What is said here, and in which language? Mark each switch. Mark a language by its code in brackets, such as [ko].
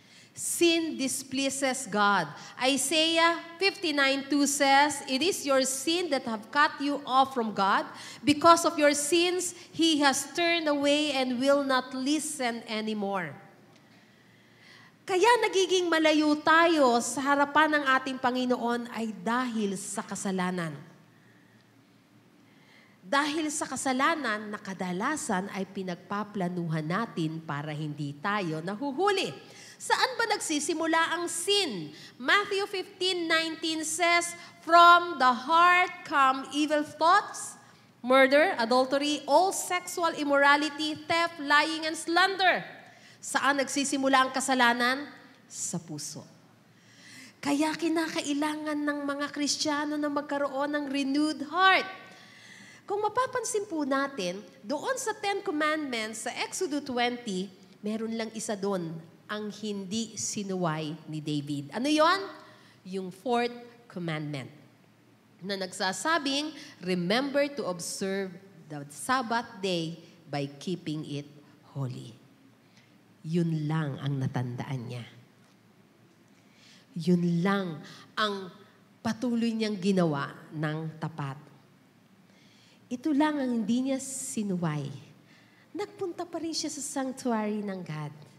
[en] Sin displeases God. Isaiah 59:2 says, it is your sin that have cut you off from God. Because of your sins, He has turned away and will not listen anymore. [tl] Kaya nagiging malayo tayo sa harapan ng ating Panginoon ay dahil sa kasalanan. Dahil sa kasalanan na kadalasan ay pinagpaplanuhan natin para hindi tayo nahuhuli. Saan ba nagsisimula ang sin? [en] Matthew 15:19 says, from the heart come evil thoughts, murder, adultery, all sexual immorality, theft, lying, and slander. [tl] Saan nagsisimula ang kasalanan? Sa puso. Kaya kinakailangan ng mga Kristiyano na magkaroon ng renewed heart. Kung mapapansin po natin, doon sa 10 Commandments, sa Exodus 20, meron lang isa doon, ang hindi sinuway ni David. Ano yon? Yung 4th Commandment. na nagsasabing, [en] remember to observe the Sabbath day by keeping it holy. [tl] Yun lang ang natandaan niya. Yun lang ang patuloy niyang ginawa ng tapat. Ito lang ang hindi niya sinuway. Nagpunta pa rin siya sa sanctuary ng God.